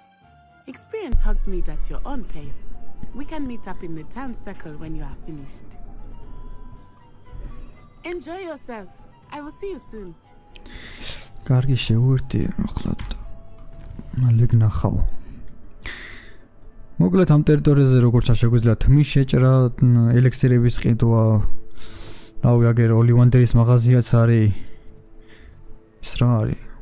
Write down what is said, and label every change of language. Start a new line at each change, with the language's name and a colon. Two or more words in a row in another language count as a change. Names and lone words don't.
English: Experience Hogsmeade at your own pace. We can meet up in the town circle when you are finished. Enjoy yourself. I will see you soon.
Georgian: კარგი შევერთი ახლა მალე გნახავ. მოკლედ ამ ტერიტორიაზე როგორც შეგვიძლია თმის შეჭრა, ელექსირების ყიდვა, რავი აგერ ოლივანდერის მაღაზიაც არის. ის რა არის?